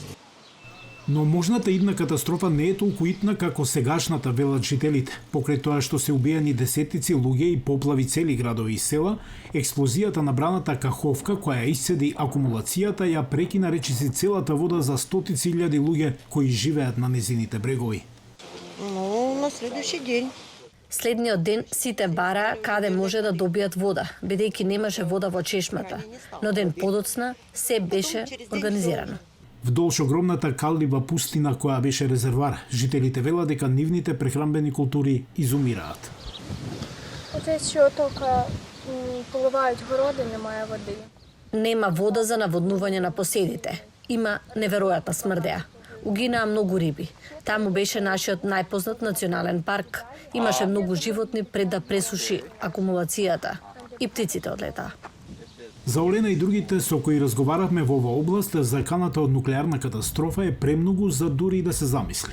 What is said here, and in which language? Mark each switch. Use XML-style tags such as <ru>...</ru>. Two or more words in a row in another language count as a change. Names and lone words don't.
<mk>Но можната идна катастрофа не е толку итна како сегашната, велат жителите. Покрај тоа што се убиени десетици луѓе и поплави цели градови и села, експлозијата на браната Каховка, која исцеди акумулацијата, ја прекина речиси целата вода за стотици илјади луѓе кои живеат на незините брегови.</mk> <ru>Ну, на следующий день.</ru> <mk>Следниот ден сите бараа каде може да добијат вода, бидејќи немаше вода во чешмата, но ден подоцна се беше организирано. Вдолж огромната каллива пустина која беше резервар, жителите велат дека нивните прехранбени култури изумираат.</mk> <uk>оце що тока поливають городи, немає води.</uk> <mk>Нема вода за наводнување на поседите. Има неверојатна смрдеа. Угинаа многу риби. Таму беше нашиот најпознат национален парк. Имаше многу животни пред да пресуши акумулацијата. И птиците одлетаа. За Олена и другите со кои разговаравме во оваа област, заканата од нуклеарна катастрофа е премногу за дури и да се замисли.</mk>